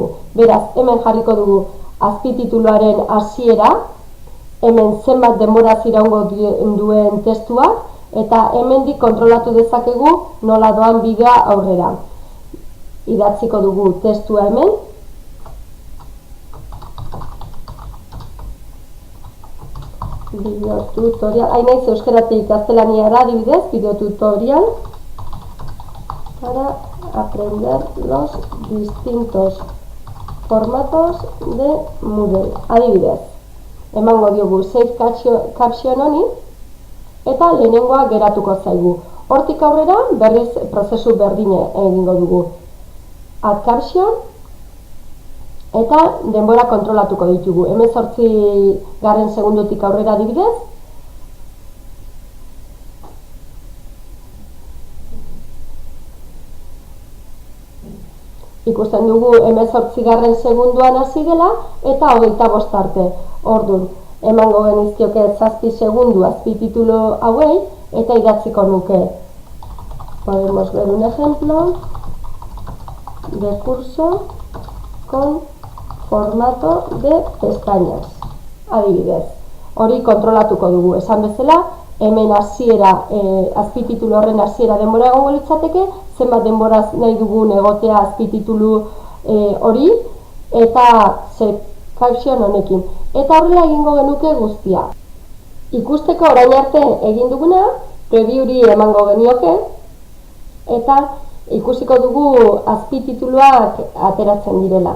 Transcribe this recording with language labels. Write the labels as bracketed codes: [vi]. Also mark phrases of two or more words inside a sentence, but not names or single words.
[eu] Beraz, hemen jarriko dugu azpitituluaren hasiera, hemen zenbat denboraz iraungo duen testua, eta hemendik kontrolatu dezakegu nola doan bidea aurrera. Idatziko dugu testua hemen. Bideo tutorial, hainaiz euskeratik gaztelaniara adibidez, [es] bideo tutorial para aprender los distintos formatos de Moodle. [eu] Adibidez, emango diogu [en] save caption [eu] honi eta lehenengoa geratuko zaigu. Hortik aurrera berriz prozesu berdine egingo dugu. [en] Add caption [eu] eta denbora kontrolatuko ditugu. 18 segundutik aurrera adibidez. Ikusten dugu 18 segunduan hasi dela eta 25 arte. Orduan, emango genizkioke 7 segundu azpititulu hauei eta idatziko nuke. [es] Podemos ver un ejemplo de curso con formato de pestañas. [eu] Adibidez, hori kontrolatuko dugu. Esan bezala, hemen hasiera, azpititulu horren hasiera denbora egongo litzateke, zenbat denboraz nahi dugun egotea azpititulu hori, eta [en] save caption [eu] honekin. Eta horrela egingo genuke guztia. Ikusteko orain arte egin duguna, previewri emango genioke, eta ikusiko dugu azpitituluak ateratzen direla.